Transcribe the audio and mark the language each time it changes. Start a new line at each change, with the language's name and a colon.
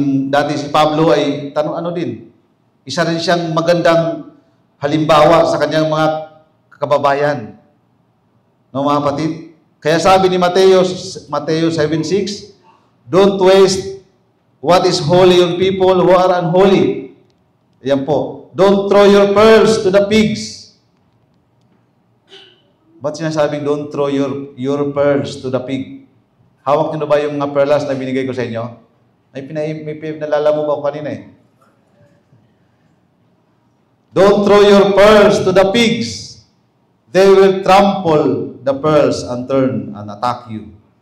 Filipino: Dati si Pablo ay din. Isa rin siyang magandang halimbawa sa kanyang mga kababayan. No, mga kapatid? Kaya sabi ni Mateo 7:6,
English: don't waste what is holy on people who are unholy,
Filipino: Ayan po.
English: Don't throw your pearls to the pigs.
Filipino: Ba't sinasabing
English: don't throw your pearls to the pig?
Filipino: Hawak nyo na ba yung mga perlas na binigay ko sa inyo? May pinalalamu ba ako kanina eh?
English: Don't throw your pearls to the pigs. They will trample the pearls and turn and attack you.